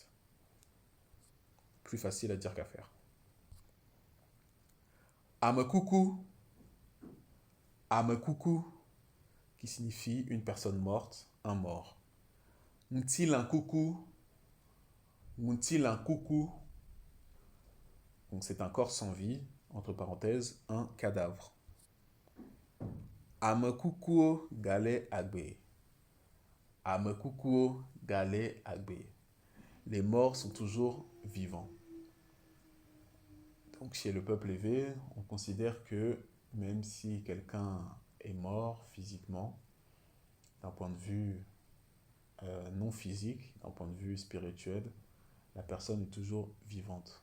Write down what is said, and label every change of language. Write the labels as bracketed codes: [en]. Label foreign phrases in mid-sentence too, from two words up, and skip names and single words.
[fr] Plus facile à dire qu'à faire. [ee] Amekuku, amekuku, [fr] qui signifie une personne morte, un mort. [ee] Ntilankuku, Ntilankuku, [fr] donc c'est un corps sans vie, entre parenthèses, un cadavre. [ee] Amekukuo gale agbe. Amekukuo gale agbe. [fr] Les morts sont toujours vivants. Donc chez le peuple élevé, on considère que même si quelqu'un est mort physiquement, d'un point de vue non physique, d'un point de vue spirituel, la personne est toujours vivante.